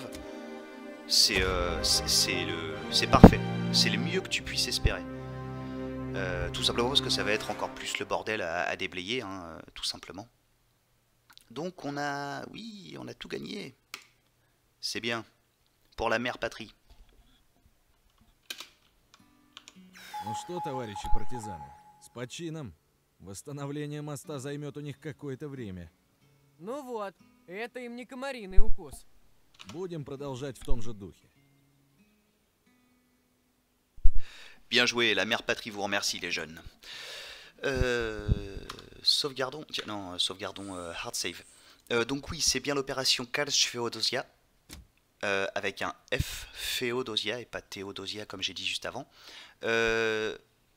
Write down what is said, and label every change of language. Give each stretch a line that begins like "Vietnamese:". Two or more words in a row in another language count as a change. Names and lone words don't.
French: C'est parfait. C'est le mieux que tu puisses espérer. Tout simplement parce que ça va être encore plus le bordel à déblayer, hein, tout simplement. Donc on a... Oui, on a tout gagné. C'est bien. Pour la mère patrie.
Russian: Ну что, товарищи партизаны, с почином. Восстановление моста займет у них какое-то время. Ну вот, это им не комариный укус. Будем продолжать в том же духе.
French: Bien joué, la mère patrie vous remercie les jeunes. Sauvegardons... Tiens, non, sauvegardons
English: hard save.
French: Donc oui, c'est bien l'opération Kerch Féodosia. Avec un F, Féodosia, et pas Théodosia comme j'ai dit juste avant.